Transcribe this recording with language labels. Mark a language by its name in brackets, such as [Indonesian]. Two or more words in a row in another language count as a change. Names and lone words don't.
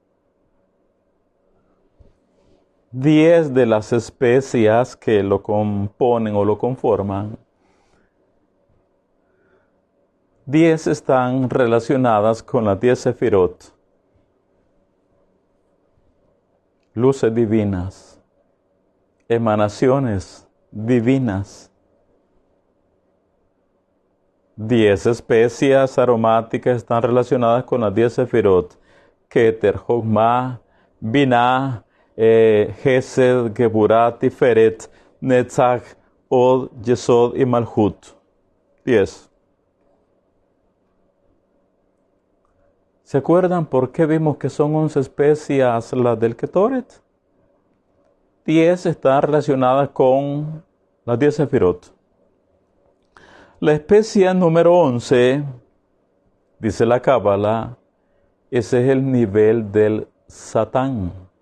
[Spanish] 10 de las especias que lo componen o lo conforman, 10 están relacionadas con las 10 sefirot, luces divinas, emanaciones divinas. 10 especias aromáticas están relacionadas con las 10 sefirot, Keter, Jogma, Binah, Gesed, Geburah, Tiferet, Netzach, Od, Yesod y Malhut. 10. ¿Se acuerdan por qué vimos que son 11 especias las del Ketoret? 10 están relacionadas con las 10 sefirot. La especia número 11, dice la Cábala, ese es el nivel del Satán.